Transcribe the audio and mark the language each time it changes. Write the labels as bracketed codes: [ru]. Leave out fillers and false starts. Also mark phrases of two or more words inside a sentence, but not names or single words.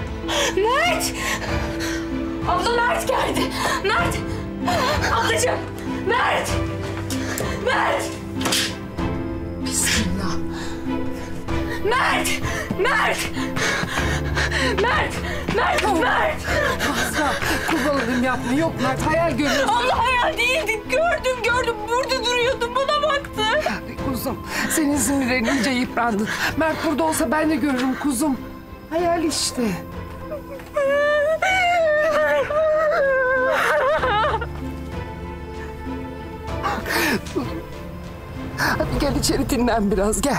[tr] Mert! Abla Mert geldi. Mert! Ablacığım! Mert! Mert! Bismillah. Mert! Mert! Mert! Mert! Mert! Asla kurban olayım yapma. Yok Mert, hayal görüyorsun. Allah hayal değildi. Gördüm. Burada duruyordum. Bana baktı. Kuzum, senin sinirlerin iyice yıprandı. Mert burada olsa ben de görürüm kuzum. Hayal işte. Hadi gel içeri dinlen biraz, gel.